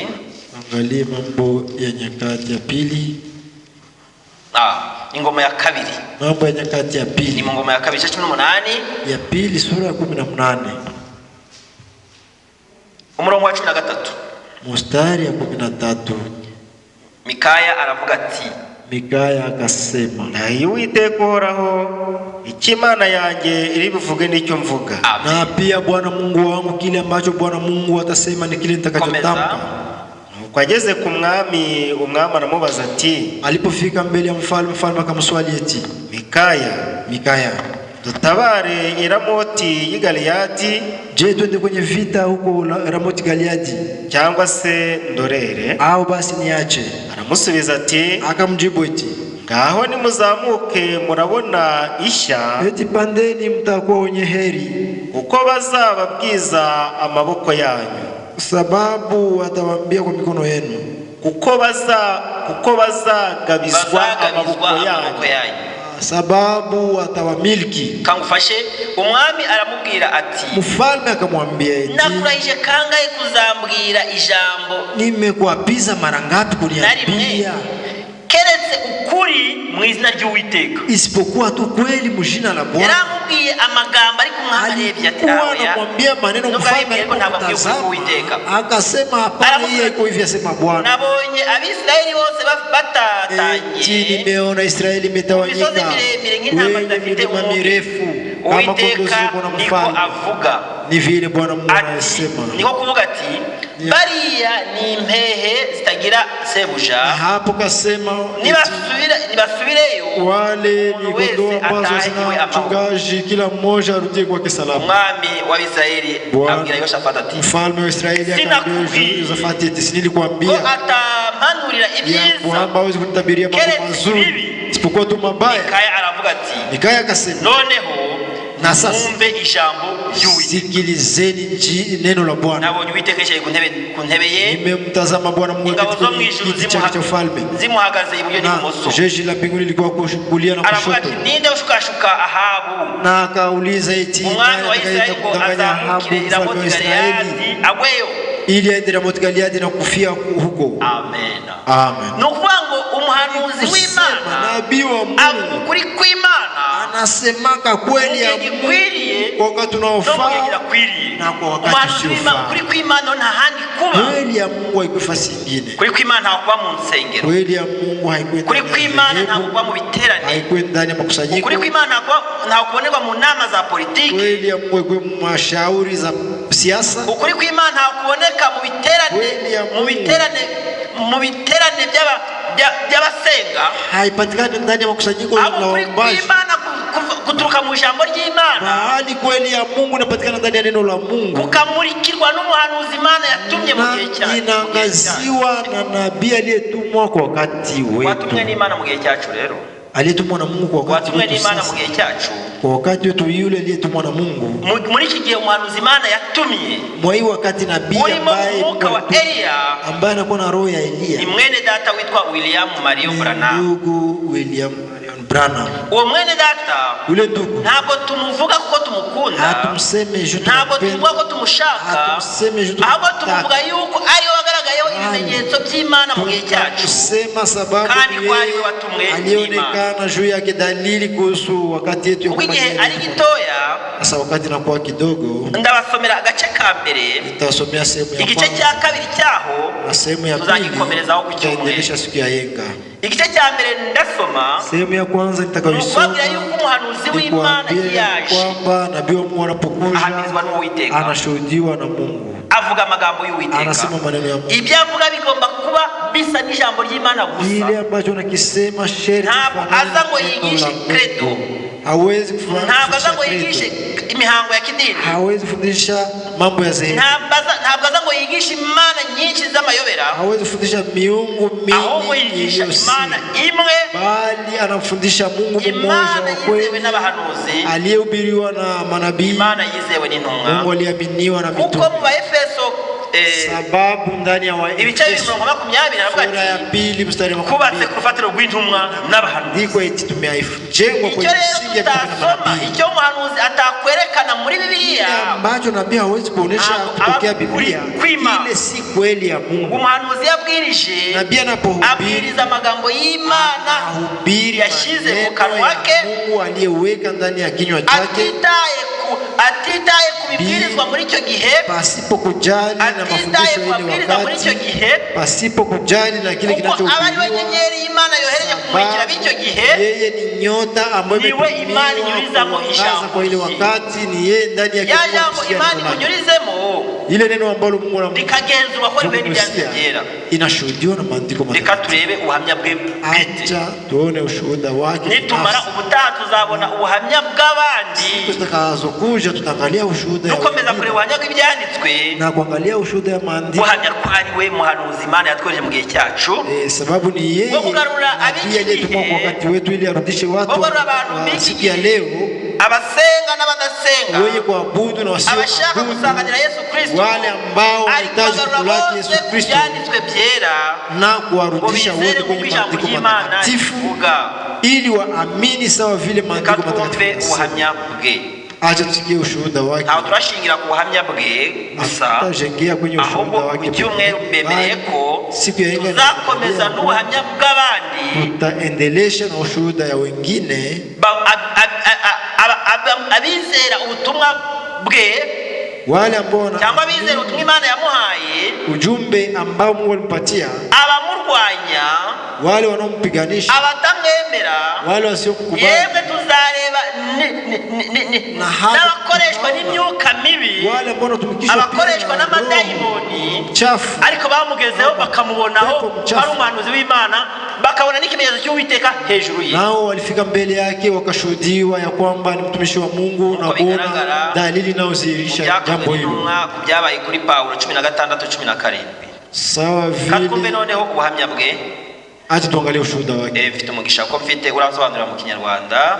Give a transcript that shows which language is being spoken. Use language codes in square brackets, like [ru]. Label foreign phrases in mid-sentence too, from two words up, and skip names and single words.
[sw] Angalia Mambo ya Nyakati ya pili. [rw] Ingoma ya 2. [sw] Mambo ya Nyakati ya pili. [rw] Ni ngoma ya 2 ibice 18. [sw] Ya pili sura ya 18. [rw] Umurongo wa 13. [sw] Mstari ya 13. [rw] Mikaya aravuga ati, [sw] Mikaya akasema, [rw] ndahiye Uwiteka uhoraho, icyo Imana yanjye iri buvuge nicyo mvuga. [sw] Na pia Bwana Mungu wangu, kile ambacho Bwana Mungu atasema ni kile nitakachotamka. [rw] Nuko ageze ku mwami, umwami aramubaza ati, [sw] alipofika mbele ya mfalme, mfalme akamswali eti, Mikaya, [rw] dutabare i Ramoti y'i Galeyadi, [sw] je twende kwenye vita huko Ramoti Galeyadi, [rw] cyangwa se ndorere, [sw] au basi niache? [rw] Aramusubiza ati, [sw] akamjibu eti, [rw] ngaho nimuzamuke murabona ishya, [sw] eti pandeni mtakuwa wenye heri, [rw] kuko bazababwiza amaboko yanyu, [sw] sababu atawaambia kwa mikono yenu, [rw] kuko bazagabizwa amaboko yanyu, [sw] sababu atawamiliki. [rw] Kangufashe, umwami aramubwira ati, [sw] mfalme akamwambia eti, [rw] nakurahije kangahe kuzambwira ijambo? [sw] Nimekuapiza mara ngapi kuniambia [rw] keretse ukuri mu izina ry'Uwiteka, [sw] isipokuwa tu kweli mu jina la Bwana? [rw] Yaramubwiye amagambo ariko mwaharebye ati, [sw] anamwambia maneno mfalme alipomtazama, akasema hapana, hii iko hivi, asema Bwana, [rw] nabonye Abisraeli bose batatanye, [sw] nimeona Israeli imetawanyika kwenye milima mirefu kama kondoo na mfalme. Ni vile Bwana Mungu anasema, [rw] niko kuvuga ati, bariya ni impehe zitagira sebuja. [sw] Hapo kasema [rw] nibasubireyo, [sw] wale ni kondoo ambazo zina mchungaji, kila mmoja arudie kwake salama. [rw] Umwami wa Israeli abwira Yoshafati ati, [sw] mfalme wa Israeli akamwambia Yoshafati ati, nilikwambia [rw] atamanurira ibyiza [sw] kwamba hawezi kunitabiria mambo mazuri isipokuwa tu mabaya. [rw] Mikaya aravuga ati, [sw] Mikaya akasema, [rw] noneho [sw] na sasa [rw] mumbe ijambo ry'Uwiteka, [sw] sikilizeni neno la Bwana. [rw] Nabonye Uwiteka yicaye ku ntebe ye, [sw] nimemtazama Bwana Mungu katika kiti chake cha ufalme, [rw] zimuhagaze iburyo n'ibumoso, [sw] jeshi la mbinguni lilikuwa kulia na kushoto. [rw] Ninde ushukashuka Ahabu? [sw] Na akauliza eti, [rw] umwami wa Israeli ngo azamukire i Ramoti Galeyadi agweyo, [sw] ili aende Ramoti Galeyadi na kufia huko. Amen. Amen. [rw] Nukuvuga ngo umuhanuzi w'Imana, [sw] nabii wa Mungu, [rw] kuri kw'Imana [sw] anasemaka kweli ya Mungu kwa wakati unaofaa na kwa wakati usiofaa. [rw] Kuri kw'Imana nta handi kuba, [sw] kweli ya Mungu haikufa singine, [rw] kuri kw'Imana hakuba mu nsengero, [sw] kweli ya Mungu haikuwa, [rw] kuri kw'Imana hakuba mu biterane, [sw] haikuwa ndani ya makusanyiko, [rw] kuri kw'Imana hakubonerwa mu nama za politiki, [sw] kweli ya Mungu haikuwa mu mashauri za siasa, [rw] kuri kw'Imana hakuboneka mu biterane by'abasenga, [sw] haipatikani ndani ya makusanyiko na waombaji. [rw] Kuturuka mu jambo ry'Imana, [sw] bali kweli ya Mungu inapatikana ndani ya neno la Mungu, [rw] kukamurikirwa n'umuhanuzi Imana yatumye mu gihe cyacu, [sw] inaangaziwa na nabii aliyetumwa kwa wakati wetu. [rw] Watumwe n'Imana mu gihe cyacu rero, [sw] aliyetumwa na Mungu kwa wakati wetu. [rw] Watumwe n'Imana mu gihe cyacu, [sw] kwa wakati wetu, yule aliyetumwa na Mungu. [rw] Muri iki gihe umuhanuzi Imana yatumye, [sw] mwa hii wakati nabii ambaye anakuwa na roho ya Elia, ni mwene data witwa William Marion Branham, ndugu William Marion Branham. [rw] Uwo mwene data [sw] Ule ndugu [rw] ntabwo tumuvuga kuko tumukunda, [sw] hatumseme je [rw] ntabwo tumuvuga ko tumushaka, [sw] hatumseme je [rw] ahubwo tumuvuga yuko ariwe wagaragayeho ibimenyetso by'Imana mu gihe cyacu, [sw] tusema sababu [rw] kandi kwa ariwe watumwe [sw] alionekana juu yake dalili kuhusu wakati yetu [rw] ya igihe ari gitoya. [sw] Sasa wakati nakuwa kidogo, [rw] ndabasomera agace ka mbere, [sw] tutasomea sehemu ya [rw] igice cya kabiri cyaho, [sw] na sehemu ya pili [rw] tuzagikomerezaho ku cyumweru. [sw] siku ya yenga. [rw] Igice cya mbere ndasoma, [sw] sehemu ya kwanza nitakayosoma [rw] yuko umuhanuzi w'Imana yaje, [sw] kwamba nabii wa Mungu anapokuja [rw] ahamizwa n'Uwiteka, [sw] anashuhudiwa na Mungu, [rw] avuga amagambo y'Uwiteka, [sw] anasema maneno ya Mungu. [rw] Ibyo avuga bigomba kuba bisa n'ijambo ry'Imana gusa, [sw] ile ambacho nakisema sherti [rw] aza ngo yigishe credo, [sw] hawezi kufanya, [rw] ntabwo aza ngo yigishe imihango ya kidini, [sw] hawezi kufundisha mambo ya dhehebu, [rw] ntabwo aza ngo yigishe imana nyinshi z'amayobera, [sw] hawezi kufundisha miungu [rw] ahubwo [sw] mingi [rw] yigisha imana imwe, [sw] bali anamfundisha Mungu mmoja [rw] imana [sw] wa kweli [rw] yizewe n'abahanuzi, [sw] aliyehubiriwa na manabii, [rw] imana yizewe n'intumwa, [sw] Mungu aliaminiwa na [rw] kuko [sw] mitume. [rw] mu Baefeso [sw] Sababu ndani ya [rw] ibice 20 [sw] sura ya pili mstari wa [rw] kubatse ku rufatiro rw'intumwa n'abahanuzi, [sw] ndiko eti tumejengwa kwenye msingi ya manabii. [rw] Icyo umuhanuzi atakwerekana muri Biblia, [sw] ambacho nabii hawezi kuonesha kutokea Biblia, ile si kweli ya Mungu. [rw] Umuhanuzi yabwirije, [sw] nabii anapohubiri [rw] abwiriza amagambo y'Imana yashize mu kanwa ke, [sw] Mungu aliyeweka ndani ya kinywa chake, [rw] atitaye ku bibwirizwa muri icyo gihe, [sw] pasipo kujali na mafundisho ile wakati, pasipo kujali na kile kinachohubiriwa. [rw] Abari wenyenyeri Imana yohereje kumurikira b'icyo gihe, [sw] yeye ni nyota ambayo [rw] Imana inyurizamo ijambo [sw] kwa ile wakati, ni yeye ndani ya kinywa chake [rw] Imana inyurizemo [sw] ile neno ambalo Mungu [rw] likagenzurwa ko ribe n'ibyandikira, [sw] inashuhudiwa na maandiko matakatifu. [rw] Reka turebe ubuhamya bwe bwite, [sw] tuone ushuhuda wake. [rw] Nitumara ubutaha tuzabona ubuhamya bw'abandi, [sw] tutakazokuja tutaangalia ushuhuda, [rw] dukomeza kureba ubuhamya bw'ibyanditswe [sw] na kuangalia ushuhuda ya maandiko, [rw] ubuhamya ko ari we muhanuzi Imana yatwereje mu gihe cyacu, [sw] sababu ni yeye aliyetumwa kwa wakati wetu ili arudishe watu wa siku ya leo, [rw] abasenga n'abadasenga, [sw] wenye kuabudu na wasio [rw] abashaka gusanganira Yesu Kristo, [sw] wale ambao wanahitaji kulaki Yesu Kristo, na kuwarudisha wote kwenye maandiko matakatifu ili waamini sawa vile maandiko matakatifu. [rw] Ubuhamya bwe, [sw] acha tusikie ushuhuda wake. [rw] Aho turashingira ku buhamya bwe gusa, [sw] tutajengea kwenye ushuhuda wake. [rw] Icyumweru mbemeye ko [sw] siku ya yenga [rw] tuzakomeza n'ubuhamya bw'abandi, [sw] tutaendelesha na ushuhuda ya wengine, [rw] abizera ubutumwa bwe, [sw] wale ambao [rw] cyangwa bizera ubutumwa Imana yamuhaye, [sw] ujumbe ambao Mungu alimpatia, [rw] abamurwanya, [sw] wale wanaompiganisha, [rw] abatamwemera, [sw] wale wasiokubali, [rw] yemwe tuzareba n'abakoreshwa n'imyuka mibi, [sw] wale ambao wanatumikisha, [rw] abakoreshwa n'amadayimoni [sw] chafu, [rw] ariko bamugezeho bakamubonaho ari umuhanuzi w'Imana, bakabona n'ikimenyetso cy'Uwiteka hejuru ye, [sw] nao walifika mbele yake wakashuhudiwa ya kwamba ni mtumishi wa Mungu, na kuona dalili inayozihirisha jambo hilo, [rw] byabaye kuri Paulo 16:17. [sw] sawa vile. [rw] Kumbe noneho ubuhamya bwe, [sw] acha tuangalie ushuhuda wake. [rw] Mfite umugisha ko mfite urasobanurira mu Kinyarwanda,